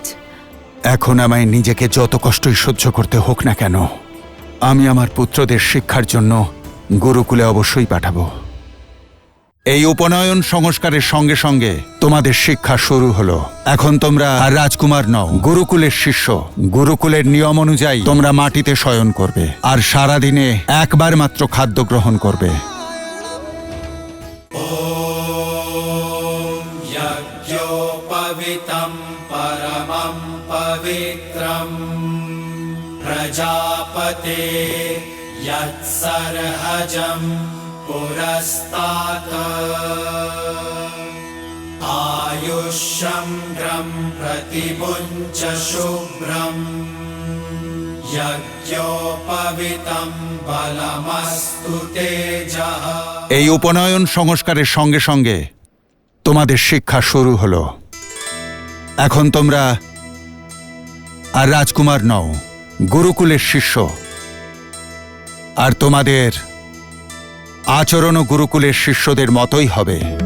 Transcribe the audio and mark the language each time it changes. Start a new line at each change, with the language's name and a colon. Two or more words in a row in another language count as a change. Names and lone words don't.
Bangla: এখন আমায় নিজেকে যত কষ্টই সহ্য করতে হোক না কেন, আমি আমার পুত্রদের শিক্ষার জন্য গুরুকুলে অবশ্যই পাঠাবো। এই উপনয়ন সংস্কারের সঙ্গে সঙ্গে তোমাদের শিক্ষা শুরু হলো। এখন তোমরা আর রাজকুমার নও, গুরুকুলের শিষ্য। গুরুকুলের নিয়ম অনুযায়ী তোমরা মাটিতে শয়ন করবে আর সারাদিনে একবার মাত্র খাদ্য গ্রহণ করবে।
Sanskrit: यज्ञोपवीतं परमं पवित्रं प्रजापते यत्सर्हजं पुरस्तात् आयुष्यं प्रतिमुञ्च शुभ्रं यज्ञोपवीतं बलमस्तु तेजः।
Bangla: এই উপনয়ন সংস্কারের সঙ্গে সঙ্গে তোমাদের শিক্ষা শুরু হলো। এখন তোমরা আর রাজকুমার নও, গুরুকুলের শিষ্য। আর তোমাদের আচরণও গুরুকুলের শিষ্যদের মতোই হবে।